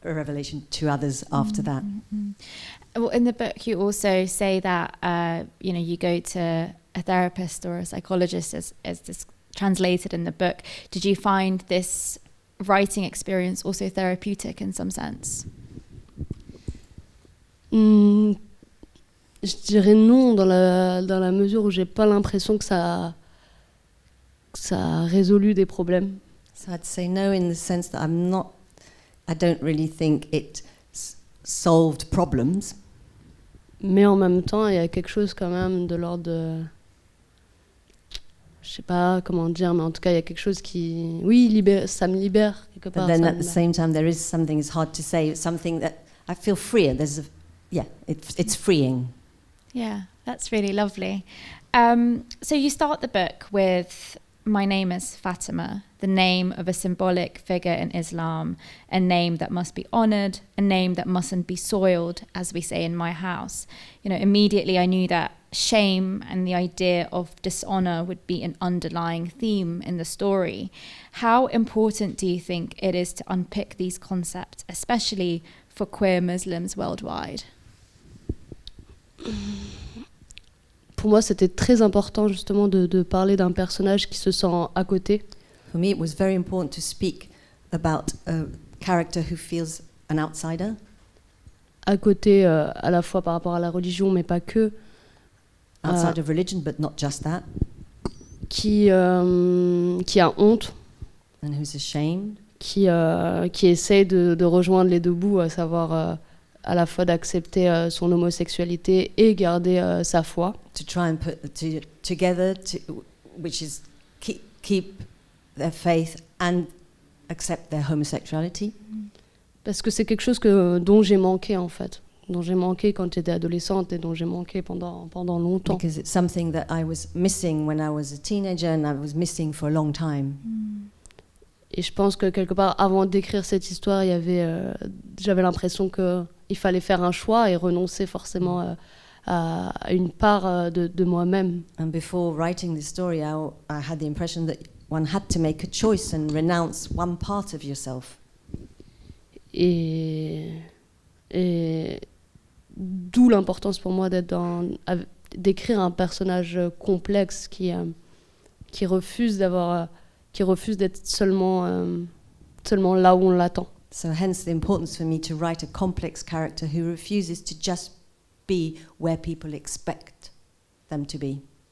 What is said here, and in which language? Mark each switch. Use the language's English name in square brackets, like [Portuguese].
[English] a revelation to others after that. Well, in the book, you also say that you go to a therapist or a psychologist, as this translated in the book. Did you find this writing experience also therapeutic in some sense? [French] Je dirais non dans la mesure où j'ai pas l'impression que ça a résolu des problèmes. [English] So I'd say no in the sense that I don't really think it solved problems. [French] Mais en même temps, il y a quelque chose quand même de l'ordre de... Je sais pas comment dire, mais en tout cas, il y a quelque chose qui... Oui, ça me libère quelque part. [English] But then at the same time, there is something, it's hard to say, something that I feel freer. It's freeing. Yeah, that's really lovely. So you start the book with... My name is Fatima, the name of a symbolic figure in Islam, a name that must be honoured, a name that mustn't be soiled, as we say in my house. Immediately I knew that shame and the idea of dishonour would be an underlying theme in the story. How important do you think it is to unpick these concepts, especially for queer Muslims worldwide? [French] Pour moi, c'était très important justement de parler d'un personnage qui se sent à côté. [English] For me, it was very important to speak about a character who feels an outsider. [French] À côté, à la fois par rapport à la religion, mais pas que. [English] Outside of religion, but not just that. [French] Qui a honte. [English] And who's ashamed. [French] Qui essaie de rejoindre les deux bouts, à savoir à la fois d'accepter son homosexualité et garder sa foi. [English] To try and put the two together, which is keep their faith and accept their homosexuality. [French] Parce que c'est quelque chose dont j'ai manqué en fait, dont j'ai manqué quand j'étais adolescente et dont j'ai manqué pendant longtemps. [English] Because it's something that I was missing when I was a teenager and I was missing for a long time. [French] Et je pense que quelque part, avant d'écrire cette histoire, j'avais l'impression qu'il fallait faire un choix et renoncer forcément à une part de moi-même. [English] And before writing this story, I had the impression that one had to make a choice and renounce one part of yourself. [French] Et d'où l'importance pour moi d'écrire un personnage complexe qui refuse d'être seulement là où on l'attend. [English] So hence the importance for me to write a complex character who refuses to just be where people expect them to be.